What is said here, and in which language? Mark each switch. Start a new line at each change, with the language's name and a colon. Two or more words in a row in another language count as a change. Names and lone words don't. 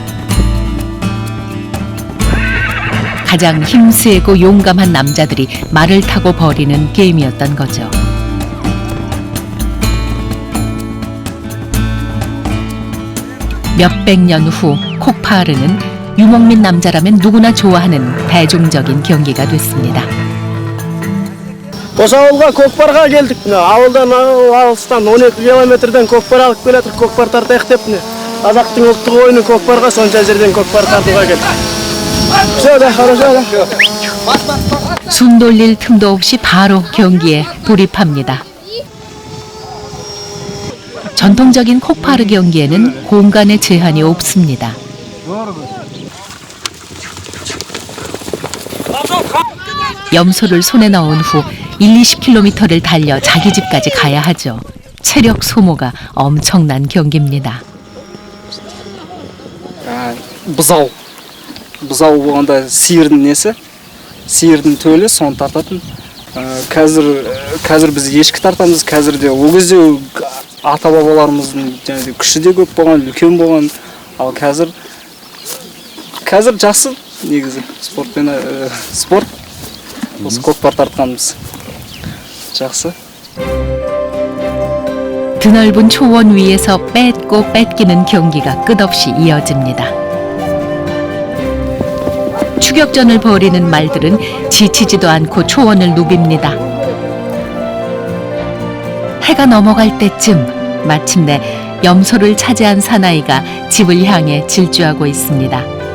Korean: 가장 힘세고 용감한 남자들이 말을 타고 벌이는 게임이었던 거죠. 몇백 년 후 콕파르는 유목민 남자라면 누구나 좋아하는 대중적인 경기가 됐습니다.
Kazakh: Осы ауылға көкпарға келдік. Ауылдан алыстан 12 километрден көкпар алып келатыр, көкпар тартайық деп. Қазақтың ұлттық ойыны көкпарға, сонша жерден көкпар тартуға келдік.
Russian: Все, да, хорошо, да.
Korean: 숨 돌릴 틈도 없이 바로 경기에 돌입합니다. 전통적인 콕파르 경기에는 공간의 제한이 없습니다. 염소를 손에 넣은 후 1-20km를 달려 자기 집까지 가야 하죠. 체력 소모가 엄청난 경기입니다.
Kazakh: Бұзау болғанда сиырдың несі, сиырдың төлі, соны тартатын. Қазір біз ешкі тартамыз, қазірде ол кезде ата-бабаларымыздың күші де көп болған, үлкен болған. Ал қазір жақсы негізі спорт. Осы көкпар тартқанымыз жақсы.
Korean: 드넓은 초원 위에서 뺏고 뺏기는 경기가 끝없이 이어집니다. 추격전을 벌이는 말들은 지치지도 않고 초원을 누빕니다. 해가 넘어갈 때쯤 마침내 염소를 차지한 사나이가 집을 향해 질주하고 있습니다.